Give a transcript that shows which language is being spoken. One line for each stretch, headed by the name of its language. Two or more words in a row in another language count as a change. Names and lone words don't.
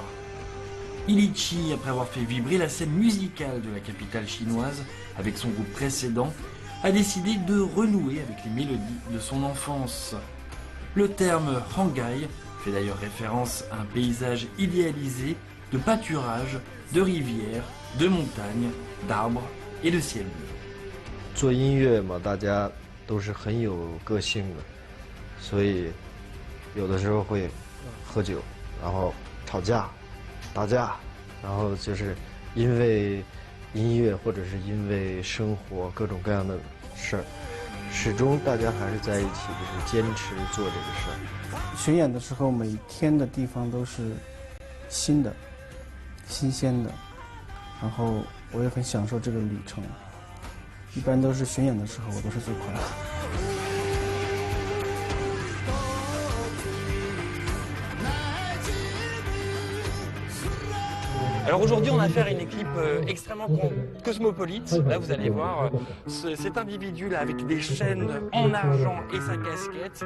French: Ilichi, après avoir fait vibrer la scène musicale de la capitale chinoise avec son groupe précédent, a décidé de renouer avec les mélodies de son enfance. Le terme Hangai fait d'ailleurs référence à un paysage idéalisé de pâturage, de rivières, de montagnes, d'arbres et de ciel bleu.
Chinese: 做音乐嘛，大家都是很有个性的，所以有的时候会喝酒，然后吵架、打架，然后就是因为音乐或者是因为生活各种各样的事儿，始终大家还是在一起，就是坚持做这个事儿。巡演的时候，每天的地方都是新的、新鲜的，然后我也很享受这个旅程。一般都是巡演的时候，我都是最快乐的。
French: Alors aujourd'hui, on a affaire à une équipe extrêmement cosmopolite. Là, vous allez voir cet individu-là avec des chaînes en argent et sa casquette.